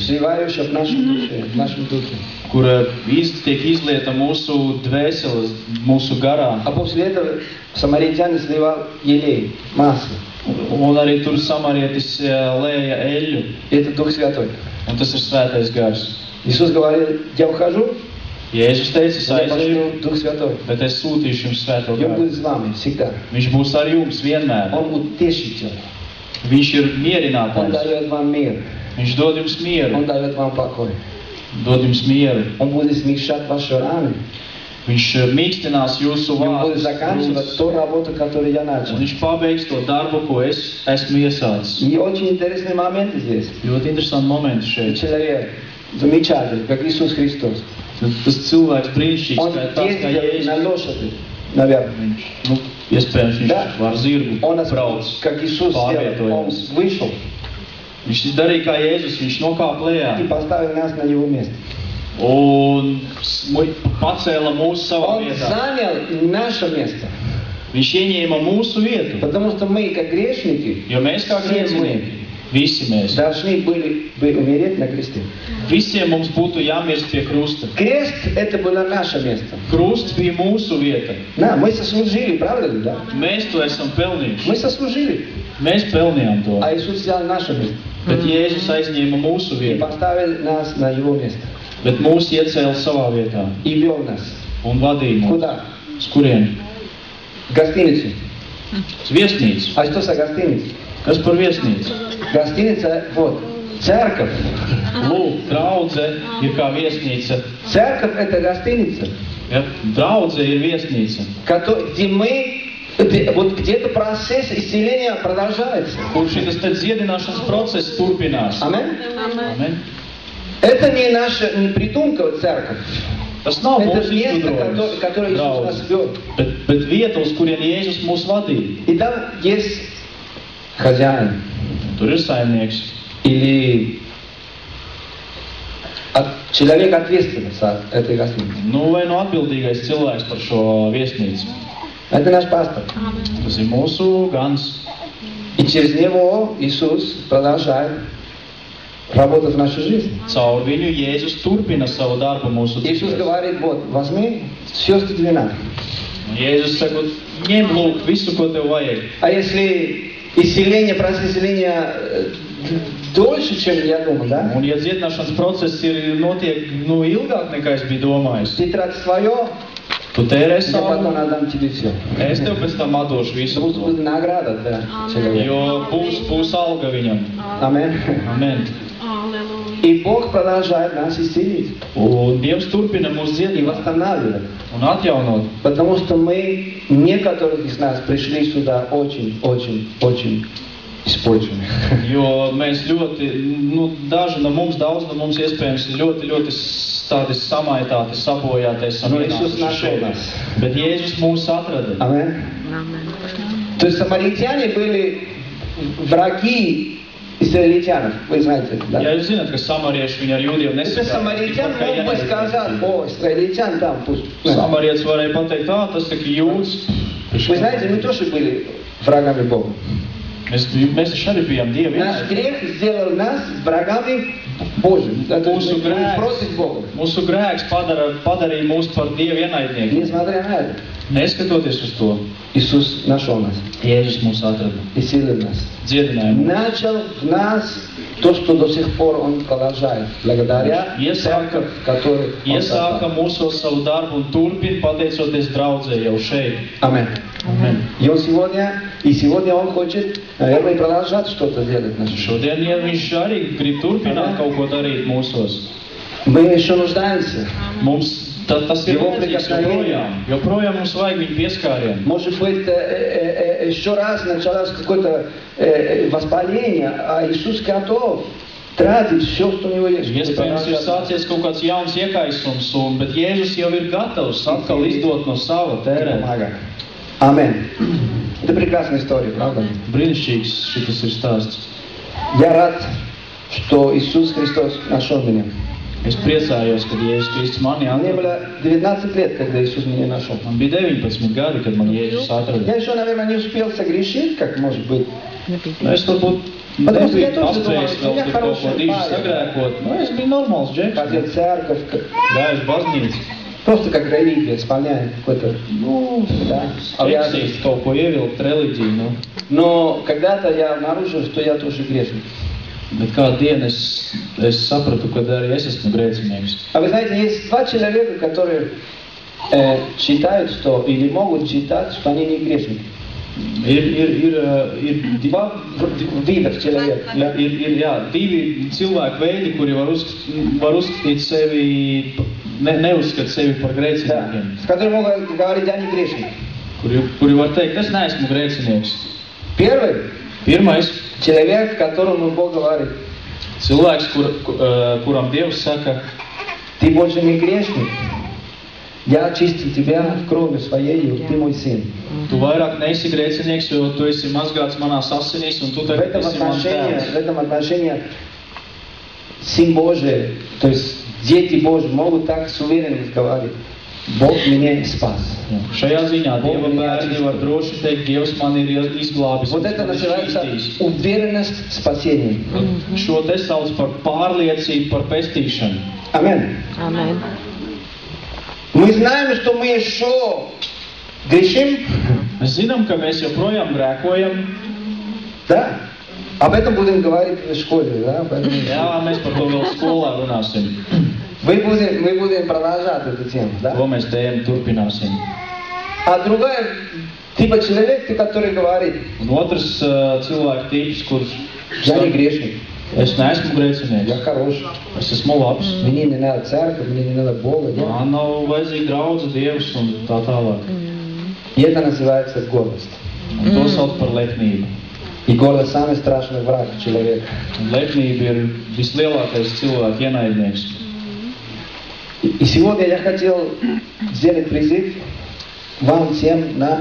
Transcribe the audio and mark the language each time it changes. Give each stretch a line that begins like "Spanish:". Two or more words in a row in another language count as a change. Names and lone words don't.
Russian: сливающая в нашей душе, в нашем духе.
Latvian: kura tiek izlieta mūsu dvēseles, mūsu garā.
Russian: А после этого самаритянин сливал елей, масло.
Latvian: Un arī tur samarietis lēja eļļu,
Russian: Это Дух Святой.
Latvian: un tas ir svētais gars.
Russian: Иисус говорил, я ухожу,
Latvian: Jēzus teica, es
Russian: я
Latvian: aizēju,
Russian: пошлю Дух Святой.
Latvian: bet es sūtīšu jums svēto
Russian: Он
Latvian: garu.
Russian: будет с вами всегда.
Latvian: Viņš būs ar jums vienmēr.
Russian: Он утешитель.
Latvian: Viņš ir
Russian: Он
Latvian: mierinātājs.
Russian: дает вам мир.
Latvian: Viņš dod jums mieru,
Russian: Он дает вам покой.
Latvian: dod jums mieru.
Russian: Он будет смягчать ваши раны.
Latvian: Viņš mīkstinās jūsu
Russian: И он будет
Latvian: vārdus,
Russian: заканчивать ту работу, которую я начал.
Latvian: un viņš pabeigs to darbu, ko es esmu iesācis.
Russian: И очень интересный момент здесь.
Latvian: Ļoti interesanti momenti šeit.
Russian: Человек замечательный, как Иисус Христос.
Latvian: Tas cilvēks brīnišķīgs,
Russian: Он
Latvian: kā tāds kā
Russian: ездил на
Latvian: Jēzus.
Russian: лошади, наверное.
Latvian: Viņš, iespējams, viņš
Russian: Да.
Latvian: var zirgu
Russian: Он,
Latvian: brauc.
Russian: как Иисус сделал, он
Latvian: pārvietojās.
Russian: вышел
Latvian: Viņš darīja kā Jēzus, viņš nokāpa
Russian: и
Latvian: lejā
Russian: поставил нас на его место.
Latvian: un pacēla mūsu savā
Russian: Он
Latvian: vietā.
Russian: занял наше место.
Latvian: Viņš ieņēma mūsu vietu,
Russian: Потому что мы, как грешники,
Latvian: jo mēs kā
Russian: все
Latvian: grēcinieki,
Russian: мы
Latvian: visi mēs,
Russian: должны были бы умереть на кресте.
Latvian: visiem mums būtu jāmirst pie krusta.
Russian: Крест – это было наше место.
Latvian: Krusts bija mūsu vieta.
Russian: Да, мы сослужили, правда ли? Да?
Latvian: Mēs to esam pelnījuši.
Russian: Мы сослужили.
Latvian: Mēs pelnījām to.
Russian: А Иисус взял наше место
Latvian: Bet Jēzus aizņēma mūsu
Russian: и
Latvian: vietu.
Russian: поставил нас на его место.
Latvian: Bet mūs iecēla savā vietā
Russian: И вел нас.
Latvian: un vadīja mūs.
Russian: Куда?
Latvian: Uz kurien?
Russian: В гостиницу.
Latvian: Uz viesnīcu.
Russian: А что за гостиница?
Latvian: Kas par viesnīcu?
Russian: Гостиница, вот, церковь.
Latvian: Lūk, draudze ir kā viesnīca.
Russian: Церковь – это гостиница,
Latvian: Ja? Draudze ir viesnīca,
Russian: где мы, вот где-то процесс исцеления продолжается.
Latvian: kur šis te dziedināšanas process turpinās.
Russian: Аминь.
Latvian: Amen.
Russian: Это не наша, не придумка церковь.
Latvian: Tas nav
Russian: Это
Latvian: mūsu
Russian: место,
Latvian: izgudrojums.
Russian: которое Иисус
Latvian: Draudze.
Russian: нас вел.
Latvian: Bet vieta, uz kurien Jēzus mūs vadīja.
Russian: И там есть хозяин
Latvian: Tur ir saimnieks.
Russian: или человек ответственный за этой гостиницей.
Latvian: Nu, vai nu atbildīgais cilvēks par šo viesnīcu.
Russian: Это наш пастор.
Latvian: Tas ir mūsu gans.
Russian: И через него Иисус продолжает работать в нашей жизни.
Latvian: Caur viņu Jēzus turpina savu darbu mūsu
Russian: Иисус
Latvian: dzīvēs.
Russian: говорит, вот, возьми все, что тебе надо.
Latvian: Jēzus saka, ņem lūk visu, ko tev vajag.
Russian: А если исцеление, процесс исцеления дольше, чем я думал, да?
Latvian: Un ja dziedināšanas process notiek ilgāk nekā es biju domājis,
Russian: Ты тратишь свое,
Latvian: tu tērē
Russian: я потом
Latvian: savu,
Russian: отдам тебе все.
Latvian: es tev pēc tam atdošu visu
Russian: Будет
Latvian: to.
Russian: награда для человека.
Latvian: Jo būs alga viņam.
Russian: Аминь.
Latvian: Amen.
Russian: И Бог продолжает нас исцелить
Latvian: Un Dievs turpina mūs
Russian: и
Latvian: dziedināt
Russian: восстанавливать.
Latvian: un atjaunot.
Russian: Потому что мы, некоторых из нас, пришли сюда очень испорчены.
Latvian: Jo mēs ļoti, daži no mums, daudz no mums iespējams ļoti tādi samaitāti, sabojāti esam
Russian: Но Иисус
Latvian: ienākuši
Russian: нашел
Latvian: šeit.
Russian: нас.
Latvian: Bet Jēzus mūs atrada.
Russian: Аминь. То есть самаритяне были враги израильтянов, вы знаете, да?
Latvian: Ja jūs zināt, ka samarieši viņi ar jūdiem
Russian: Это
Latvian: nesaprāt.
Russian: самаритян мог бы сказать, о, израильтян там пусть.
Latvian: Samarietis varēja pateikt, tas ir jūds.
Russian: Вы знаете, мы тоже были врагами Бога.
Latvian: Mēs taču arī bijām Dievi.
Russian: Наш грех сделал нас врагами Божьими. Это
Latvian: Mūsu
Russian: мы
Latvian: grēks,
Russian: против Бога.
Latvian: mūsu grēks padarīja mūs par Dievu ienaidniekiem.
Russian: Несмотря на это,
Latvian: Neskatoties uz to,
Russian: Иисус нашел нас,
Latvian: Jēzus mūs atrada.
Russian: исцелил нас.
Latvian: Dziedināja mūs.
Russian: Начал в нас то, что до сих пор Он продолжает, благодаря церковь, которую Он
Latvian: Iesāka
Russian: создал.
Latvian: mūsos savu darbu un turpina, pateicoties draudzē jau šeit.
Russian: Аминь.
Latvian: Amen.
Russian: И сегодня Он хочет, наверное, продолжать что-то делать в нашей жизни.
Latvian: Šodien, ja viņš arī grib turpināt kaut ko darīt mūsos,
Russian: Мы еще нуждаемся.
Latvian: mums Tad tas ir
Russian: Его
Latvian: vajadzīgs
Russian: прикосновение.
Latvian: joprojām mums vajag viņu pieskārienu.
Russian: Может быть, еще раз началось какое-то воспаление, а Иисус готов tratīt все, что у него есть.
Latvian: Iespējams, ir sācies kaut kāds jauns iekaisums, bet Jēzus jau ir gatavs atkal izdot no sava tērēt. Amen.
Russian: Это прекрасная история, правда?
Latvian: Brīnišķīgs šitas ir stāsts.
Russian: Я рад, что Иисус Христос нашел меня.
Latvian: Es priecājos, kad Jēzus Kristus mani
Russian: Мне
Latvian: atrada.
Russian: было 19 лет, когда Иисус меня нашел.
Latvian: Man bija 19 gadi, kad man Jēzus atrada.
Russian: Я еще, наверное, не успел согрешить, как может быть.
Latvian: Es varbūt
Russian: Потому что я
Latvian: nebiju
Russian: тоже думал,
Latvian: paspējis
Russian: что
Latvian: vēl
Russian: я
Latvian: tur kaut ko
Russian: хороший
Latvian: diži
Russian: парень.
Latvian: sagrēkot. Es biju normāls džeks.
Russian: Ходил в церковь,
Latvian: Gājuši baznīcu.
Russian: просто как религия, исполняет какой-то, да,
Latvian: Džeksīt kaut ko ievilkt reliģiju. Nu.
Russian: Но когда-то я обнаружил, что я тоже грешник.
Latvian: Bet kādu dienu es sapratu, ka arī es esmu grēcinieks.
Russian: А вы знаете, есть два человека, которые считают, что, или могут считать, что они не грешники.
Latvian: Ir
Russian: Два вида человек.
Latvian: divi cilvēku veidi, kuri var uzskatīt sevi, neuzskata sevi par
Russian: Да,
Latvian: grēciniekiem.
Russian: с которыми могут говорить, я не грешник.
Latvian: Kuri var teikt, es neesmu grēcinieks.
Russian: Первый
Latvian: Pirmais
Russian: человек, которому Бог говорит,
Latvian: cilvēks, kuram Dievs saka,
Russian: ты больше не грешник. Я очистил тебя в крови своей, ты мой сын.
Latvian: tu vairāk neesi grēcinieks, jo tu esi mazgāts manās asinīs, un tu
Russian: В
Latvian: tagad esi mans tēvs.
Russian: этом отношении Сын Божий, то есть дети Божьи могут так с уверенностью говорить, Бог меня спас.
Latvian: Šajā ziņā Dieva bērni var droši teikt, Dievs man ir izglābis.
Russian: Вот это называется уверенность в спасении.
Latvian: Šo te sauc par pārliecību par pestīšanu.
Russian: Аминь.
Latvian: Amen.
Russian: Мы знаем, что мы еще грешим,
Latvian: Mēs zinām, ka mēs joprojām grēkojam.
Russian: да? Об этом будем говорить в школе, да? Поэтому
Latvian: Jā, mēs par to vēl skolā runāsim.
Russian: мы будем продолжать эту тему, да?
Latvian: To mēs tēmu turpināsim.
Russian: А другая типа человек, который говорит,
Latvian: Un otrs cilvēku tips, kurš
Russian: я не
Latvian: saka,
Russian: грешник,
Latvian: es neesmu
Russian: я
Latvian: grēcinieks,
Russian: хороший,
Latvian: es esmu labs.
Russian: мне не надо церковь, мне не надо Бога. Нет?
Latvian: Man nav vajadzīga draudze Dievs un tā tālāk.
Russian: И это называется гордость.
Latvian: Un to sauc par lepnību.
Russian: И гордость самый страшный враг человека.
Latvian: Un lepnība ir vislielākais cilvēku ienaidnieks.
Russian: И сегодня я хотел сделать призыв вам всем на,